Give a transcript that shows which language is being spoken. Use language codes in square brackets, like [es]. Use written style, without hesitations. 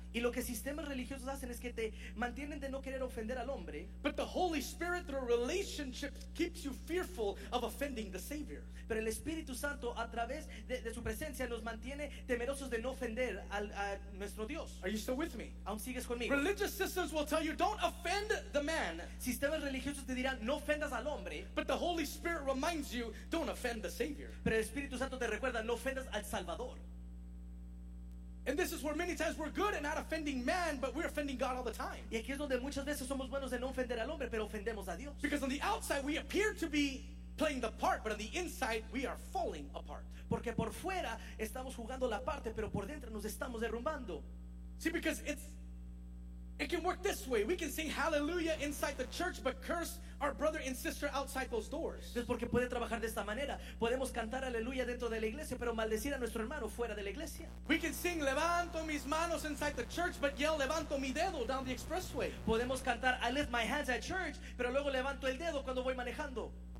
[es] Y lo que sistemas religiosos hacen es que te mantienen de no querer ofender al hombre. [en] But the Holy Spirit through relationship keeps you fearful of offending the Savior. [es] Pero el Espíritu Santo a través de su presencia nos mantiene temerosos de no ofender a nuestro Dios. [en] Are you still with me? [es] ¿Aún sigues conmigo? [en] Religious systems will tell you don't offend the man. [es] Sistemas religiosos te dirán no ofendas al hombre. [en] But the Holy Spirit reminds you don't offend the Savior. [es] Pero el Espíritu Santo te recuerda no ofendas al Salvador. [en] And this is where many times we're good at not offending man, but we're offending God all the time. [es] Y aquí es donde muchas veces somos buenos de no ofender al hombre, pero ofendemos a Dios. [en] Because on the outside we appear to be playing the part, but on the inside we are falling apart. [es] Porque por fuera estamos jugando la parte, pero por dentro nos estamos derrumbando. [en] See, because it's It can work this way. We can sing hallelujah inside the church, but curse our brother and sister outside those doors. [es] Es porque puede trabajar de esta manera. Podemos cantar aleluya dentro de la iglesia, pero maldecir a nuestro hermano fuera de la iglesia. [en] We can sing [es] levanto mis manos [en] inside the church, but yell [es] levanto mi dedo [en] down the expressway. [es] Podemos cantar [en] I lift my hands [es] at church, pero luego levanto el dedo cuando voy manejando.